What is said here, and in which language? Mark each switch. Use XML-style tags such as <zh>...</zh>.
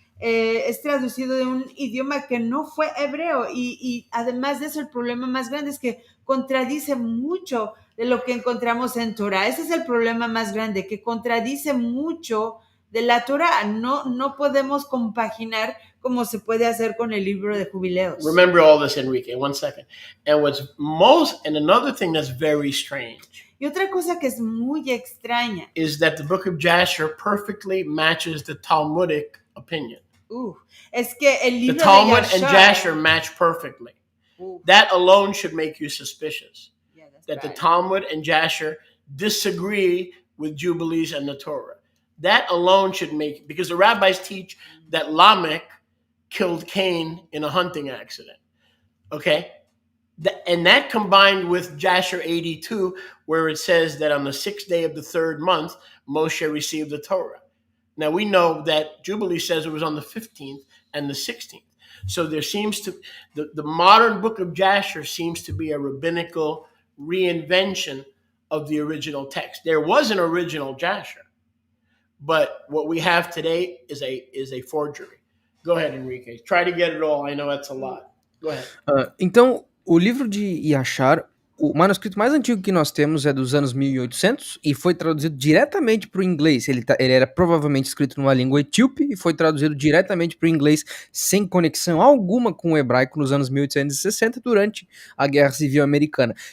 <es>Es traducido de un idioma que no fue hebreo y además de eso el problema más grande es que contradice mucho de lo que encontramos en Torah. Ese es el problema más grande, que contradice mucho de la Torah. No podemos compaginar como se puede hacer con el libro de Jubileos.</es> <en>Remember all this, Enrique, 1 second. And another thing that's very strange.</en> <es>Y otra cosa que es muy extraña</es> <en>is that the book of Jasher perfectly matches the Talmudic opinion.</en> <es>Es que el libro</es> <en>the Talmud</en> <es>de Yashar,</es> <en>and Jasher match perfectly. That alone should make you suspicious. That the Talmud and Jasher disagree with Jubilees and the Torah. That alone should make, because the rabbis teach that Lamech killed Cain in a hunting accident. Okay? And that combined with Jasher 82, where it says that on the 6th day of the 3rd month, Moshe received the Torah. Now we know that Jubilee says it was on the 15th and the 16th. So there seems to the modern book of Jasher seems to be a rabbinical reinvention of the original text. There was an original Jasher, but what we have today is a forgery. Go ahead, Enrique. Try to get it all. I know that's a lot. Go ahead.</en> <pt>Então, o livro de Yashar, o manuscrito mais antigo que nós temos é dos anos 1800 e foi traduzido diretamente para o inglês. Ele era provavelmente escrito numa língua etíope e foi traduzido diretamente para o inglês sem conexão alguma com o hebraico nos anos 1860 durante a Guerra Civil Americana.</pt>